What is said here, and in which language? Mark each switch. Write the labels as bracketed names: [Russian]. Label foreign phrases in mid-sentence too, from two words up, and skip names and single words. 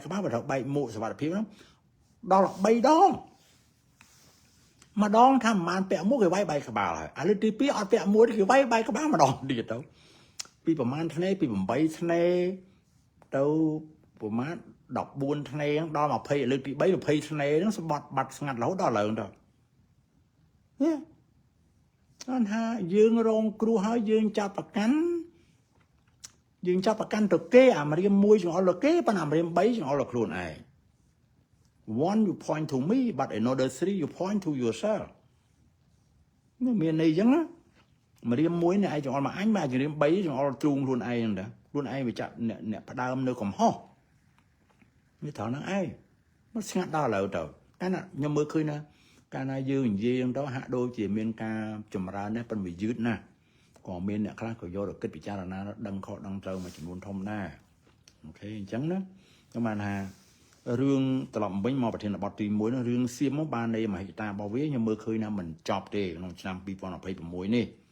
[Khmer] ក្បាលបើថាបែកមួកសុវត្ថិភាពហ្នឹងដល់3ដងម្ដងថាមិនបានពាក់មួកគេវាយបែកក្បាលហើយឥឡូវទី2អត់ពាក់មួកគេវាយបែកក្បាលម្ដងទៀតទៅពីប្រហែលថ្ងៃពី8ថ្ងៃទៅប្រហែល14ថ្ងៃដល់20លើកទី3 20ថ្ងៃហ្នឹងសម្បត្តិបាត់ស្ងាត់រហូតដល់ឡើងទៅអញ្ថាយើងរងគ្រោះហើយយើងចាប់ប្រ កាន់ទៅគេអាមរៀម1ចង្អុលទៅគេប៉ុន្តែអាមរៀម3ចង្អុលទៅខ្លួនឯង [English] one you point to me but another 3 you point to yourself [Khmer] នេះមានន័យអញ្ចឹងណា មរៀម1នេះឯងចង្អុលមកអញបាទរៀម3ចង្អុលទ្រូងខ្លួនឯងហ្នឹងតាខ្លួនឯងវាចាប់អ្នកផ្ដើមនៅកំហុសវាត្រង់ហ្នឹង ឯងមកស្ងាត់ដល់ឥឡូវទៅកាលណាខ្ញុំមើលឃើញណាកាលណាយើងនិយាយទៅហាក់ដូចជាមានការចម្រើនណាស់ប៉ុន្តែវាយឺតណាស់ក៏មានអ្នកខ្លះក៏យកទៅគិតពិចារណាដឹងខុសដឹងត្រូវមួយចំនួនធំដែរអូខេអញ្ចឹងណាខ្ញុំបានថារឿងត្រឡប់វិញមកប្រធានបទទី1នោះរឿងសៀមមកបាននៃមហិច្ឆតារបស់វាខ្ញុំមើលឃើញថាមិនចប់ទេក្នុងឆ្នាំ2026នេះ